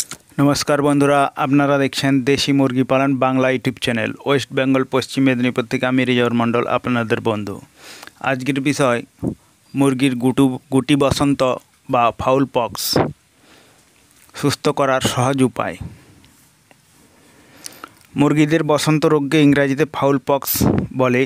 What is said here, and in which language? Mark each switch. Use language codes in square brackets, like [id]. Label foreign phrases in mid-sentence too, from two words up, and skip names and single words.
[bn] নমস্কার বন্ধুরা আপনারা দেখছেন দেশী মুরগি পালন বাংলা ইউটিউব চ্যানেল ওয়েস্ট বেঙ্গল পশ্চিম মেদিনীপুর থেকে আমি রিজওয়ার মণ্ডল আপনাদের বন্ধু। আজকের বিষয় মুরগির গুটি বসন্ত বা ফাউল পক্স সুস্থ করার সহজ উপায়। মুরগিদের বসন্ত রোগকে ইংরেজিতে ফাউল পক্স বলে।